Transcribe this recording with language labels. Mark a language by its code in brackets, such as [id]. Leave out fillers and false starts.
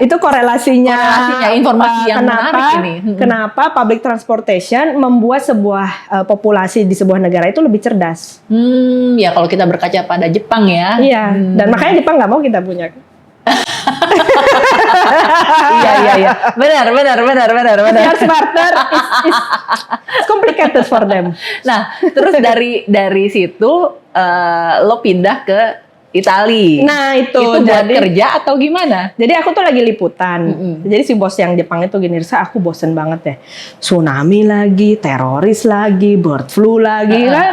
[id] Itu korelasinya informasi yang kenapa, menarik ini. Kenapa public transportation membuat sebuah populasi di sebuah negara itu lebih cerdas? Ya kalau kita berkaca pada Jepang ya. Iya, dan makanya Jepang nggak mau kita punya. Iya. Benar. [en] They are smarter, it's complicated for them. [id] Nah, terus dari situ lo pindah ke Itali. Nah itu buat kerja atau gimana? Jadi aku tuh lagi liputan. Jadi si bos yang Jepang itu gini, Risa, aku bosen banget deh. Tsunami lagi, teroris lagi, bird flu lagi.